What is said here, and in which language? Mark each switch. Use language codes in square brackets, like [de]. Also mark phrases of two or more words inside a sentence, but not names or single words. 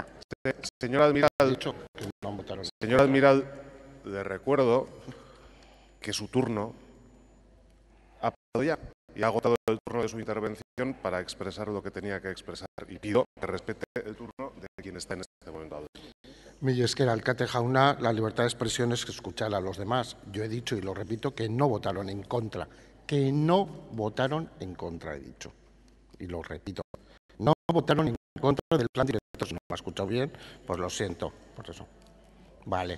[es] Señor Almiral, le recuerdo que su turno ha pasado ya y ha agotado el turno de su intervención para expresar lo que tenía que expresar, y pido que respete el turno de quien está en este momento. [eu] Mila esker, alkate jauna, [es] la libertad de expresión es escuchar a los demás. Yo he dicho y lo repito que no votaron en contra. Que no votaron en contra, he dicho. Y lo repito. No votaron en contra del plan director. Si no me ha escuchado bien, pues lo siento por eso. Vale.